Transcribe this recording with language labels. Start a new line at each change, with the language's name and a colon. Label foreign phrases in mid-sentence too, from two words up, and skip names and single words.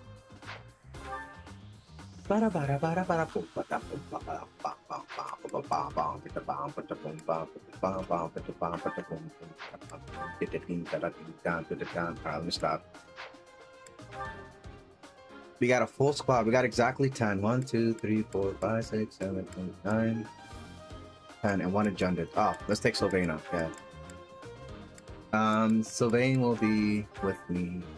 English: Bada bada bada bada boom bada boom bada bam bam bam bam bam bam bada bam bada boom bam bam bam bada bam bada boom get the thing that I think down to the down. Alright, let me stop. We got a full squad. We got exactly 10. 1, 2, 3, 4, 5, 6, 7, 8, 9, 10, and 1 adjunted. Oh, let's take Sylvaina. Yeah. Sylvain will be with me.